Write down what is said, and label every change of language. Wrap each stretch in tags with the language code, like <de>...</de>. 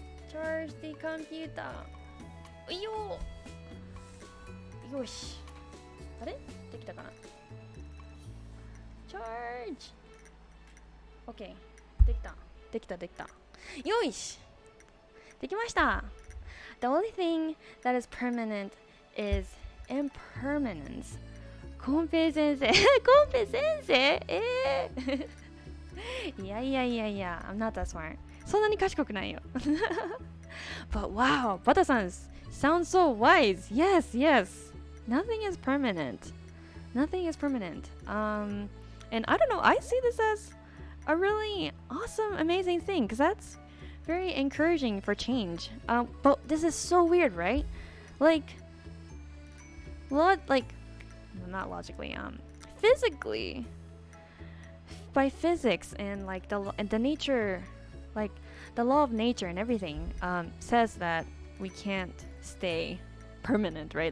<en>Charge the computer.</en> <ja>よし。あれ?できたかな?</ja> <en>Charge.</en> <ja>Okay. できた。できたできた。よし。できました。</ja> <en>The only thing that is permanent is impermanence.</en> <ja>コンペイ先生コンペ先生いやいやいやいや</ja> <en>I'm not that smart</en> <ja>そんなに賢くないよ</ja> <en>But wow, Bata-san sounds so wise. Yes, yes. Nothing is permanent. Nothing is permanent. And I don't know, I see this as a really awesome, amazing thing because that's very encouraging for change. But this is so weird, right? Like, not logically, physically, by physics and like the nature, like the law of nature and everything, says that we can't stay permanent, right?</en>